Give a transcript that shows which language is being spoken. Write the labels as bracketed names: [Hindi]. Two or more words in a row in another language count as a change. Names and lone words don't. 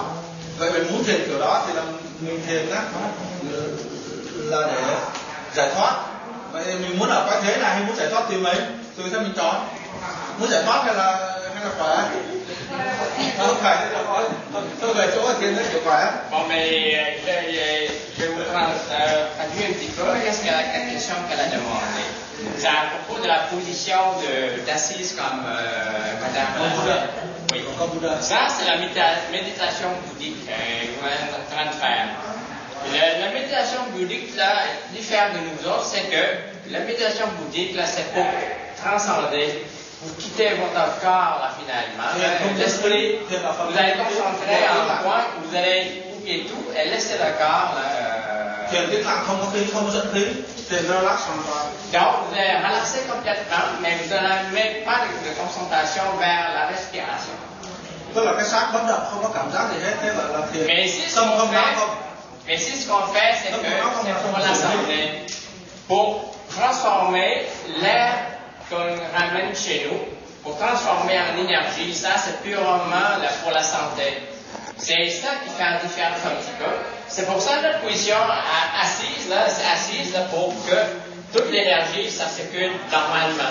[Vietnamese] Vậy mình muốn thiền kiểu đó thì là mình thiền á là để giải thoát. Vậy mình muốn ở cái thế này hay muốn giải thoát tùy mình, tùy theo mình chọn. Muốn giải thoát hay là khỏe? Không phải tôi về chỗ thiền nó kiểu khỏe. [French] Bon, mais je voudrais traduire un petit peu qu'est-ce qu'elle a, quelle question qu'elle a demandé. C'est à propos de la position d'assise comme Madame l'a fait. Oui. Ça, c'est la méditation bouddhique qu'on est en train de faire. La méditation bouddhique, là, diffère de nous autres, c'est que la méditation bouddhique, là, c'est pour transcender. Vous quittez votre corps là finalement. L'esprit, vous allez concentrer en un point, vous allez oublier tout et laisser le corps là. [Vietnamese] Thiền tĩnh lặng không có khí, không có dẫn khí, thiền relax hoàn toàn. [French] Donc vous allez relaxer complètement, mais vous n'allez même pas de concentration vers la respiration. [Vietnamese] Tức là cái xác bất động, không có cảm giác gì hết, thế là thiền. Tâm không não không. [French] Mais si ce qu'on fait, c'est que c'est pour la santé, pour transformer l'air qu'on ramène chez nous, pour transformer en énergie, ça c'est purement là, pour la santé. C'est ça qui fait la différence un petit peu. C'est pour ça que notre position assise, là, c'est assise là, pour que toute l'énergie, ça circule normalement.